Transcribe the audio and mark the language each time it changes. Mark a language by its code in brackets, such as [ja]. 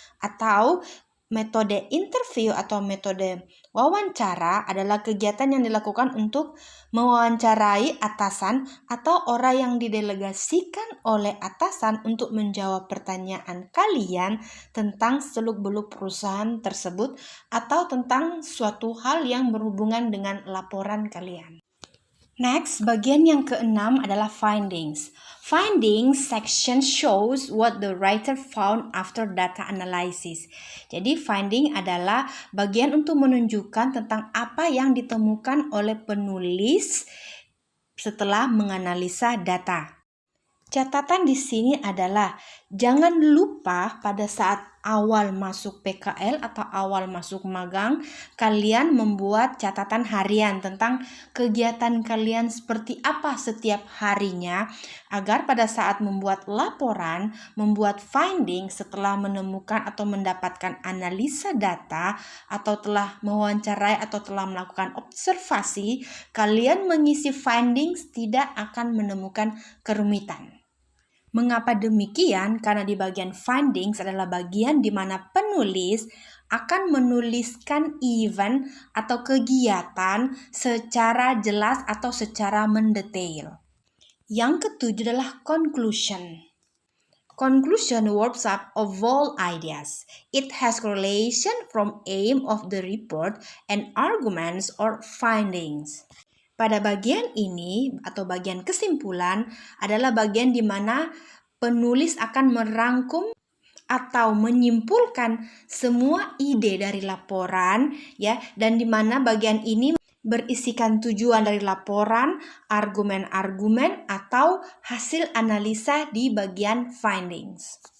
[id] Atau metode interview atau metode wawancara adalah kegiatan yang dilakukan untuk mewawancarai atasan atau orang yang didelegasikan oleh atasan untuk menjawab pertanyaan kalian tentang seluk-beluk perusahaan tersebut atau tentang suatu hal yang berhubungan dengan laporan kalian. Next, bagian yang keenam adalah findings. [en] Findings section shows what the writer found after data analysis. [id] Jadi finding adalah bagian untuk menunjukkan tentang apa yang ditemukan oleh penulis setelah menganalisa data. Catatan di sini adalah jangan lupa pada saat awal masuk PKL atau awal masuk magang, kalian membuat catatan harian tentang kegiatan kalian seperti apa setiap harinya, agar pada saat membuat laporan, membuat finding setelah menemukan atau mendapatkan analisa data, atau telah mewawancarai atau telah melakukan observasi, kalian mengisi findings tidak akan menemukan kerumitan. Mengapa demikian? Karena di bagian findings adalah bagian di mana penulis akan menuliskan event atau kegiatan secara jelas atau secara mendetail. Yang ketujuh adalah conclusion. [en] Conclusion warps up of all ideas. It has correlation from aim of the report and arguments or findings. [id] Pada bagian ini atau bagian kesimpulan adalah bagian di mana penulis akan merangkum atau menyimpulkan semua ide dari laporan ya, dan di mana bagian ini berisikan tujuan dari laporan, argumen-argumen atau hasil analisa di bagian findings.